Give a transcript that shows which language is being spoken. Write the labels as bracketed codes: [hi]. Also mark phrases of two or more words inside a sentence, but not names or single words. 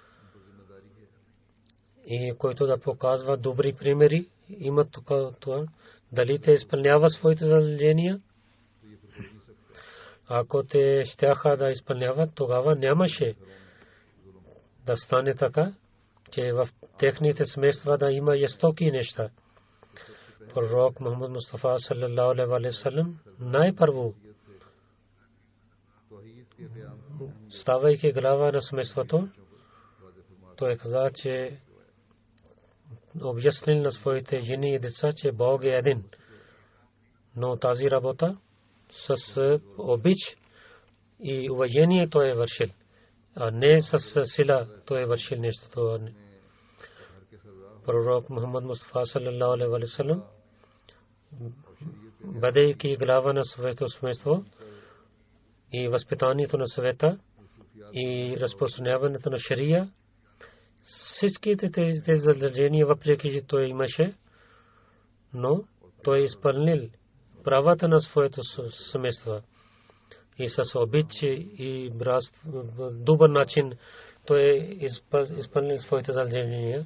[bg] и който да показва добри примери, имат това, дали те изпълняват своите задължения? Ако те щяха да изпълняват, тогава нямаше да стане така, че в техните семейства да има жестоки неща. Пророк Мухаммад Мустафа [ar] صلى الله عليه وسلم [bg] най-първо ставайки глава на семейството, той каза, че обяснил на своите жени и деца, че Бог е един. Но тази работа с обич и уважение той е вършил, а не с сила той е вършил нещо. Пророк Мухаммад Мустафа [ar] صلى الله عليه وسلم, [bg] бъдейки глава на своето семейство и възпитанието на съвета и разпространяването на шария, всичките тези задължения, въпреки че той имаше, но той е изпълнил правата на своето семейство и с обич и добър начин той е изпълнил своите задължения.